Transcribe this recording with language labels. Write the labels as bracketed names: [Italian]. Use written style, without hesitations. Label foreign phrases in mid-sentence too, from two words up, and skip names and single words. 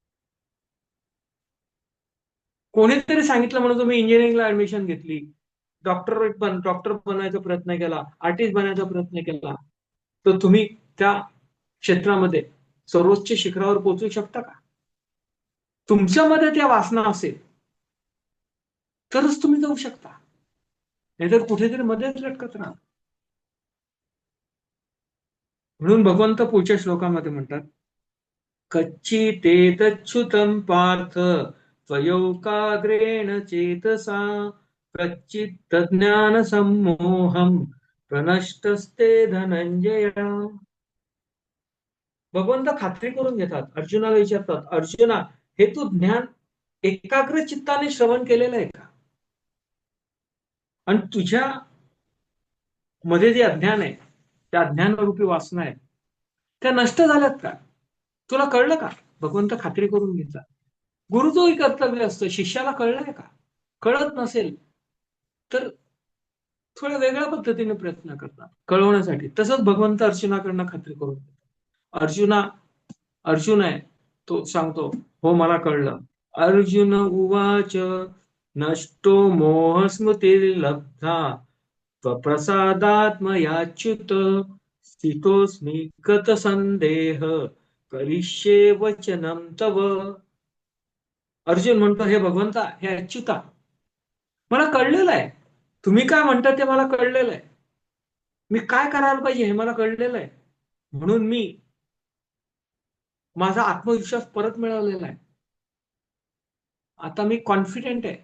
[Marathi] कोणीतरी सांगितलं म्हणून तुम्ही इंजिनिअरिंगला ऍडमिशन घेतली, डॉक्टर बनायचा प्रयत्न केला, आर्टिस्ट बनायचा प्रयत्न केला, तर तुम्ही त्या क्षेत्रामध्ये सर्वोच्च शिखरावर पोहोचू शकता का? तुमच्यामध्ये त्या वासना असेल तरच तुम्ही जाऊ शकता, नाहीतर कुठेतरी मध्येच लटकत राहा. म्हणून भगवंत पुढच्या श्लोकामध्ये म्हणतात, [Sanskrit] कच्चितेतच्छ्रुतं पार्थ त्वयोकाग्रेण चेतसा कच्चित्तज्ञानसम्मोहं प्रनष्टस्ते धनंजय. [Marathi] भगवंत खात्री करून घेतात, अर्जुनाला विचारतात, अर्जुना, हे तू ज्ञान एकाग्र चित्ताने श्रवण केलेलं आहे का? आणि तुझ्या मध्ये जे अज्ञान आहे, त्या अज्ञानरूपी वासना आहे, त्या नष्ट झाल्यात का? तुला कळलं का? भगवंत खात्री करून घेतात. गुरुचंही कर्तव्य असतं, शिष्याला कळलंय का? कळत नसेल तर थोड्या वेगळ्या पद्धतीने प्रयत्न करतात कळवण्यासाठी. तसंच भगवंत अर्जुनाकडनं खात्री करून घेतात. अर्जुन आहे, तो सांगतो, हो मला कळलं. [Sanskrit] अर्जुन उवाच नष्टो मोहस्मृतिर्लब्धा त्वप्रसादात्मयाच्युत स्थितोऽस्मि गतसंदेह करिष्ये वचनं तव. [Marathi] अर्जुन म्हणतो, हे भगवंता, हे अच्युता, मला कळलेलं आहे. तुम्ही काय म्हणता ते मला कळलेलं आहे. मी काय करायला पाहिजे हे मला कळलेलं आहे. म्हणून मी माझा आत्मविश्वास परत मिळवलेला आहे. आता मी कॉन्फिडेंट आहे.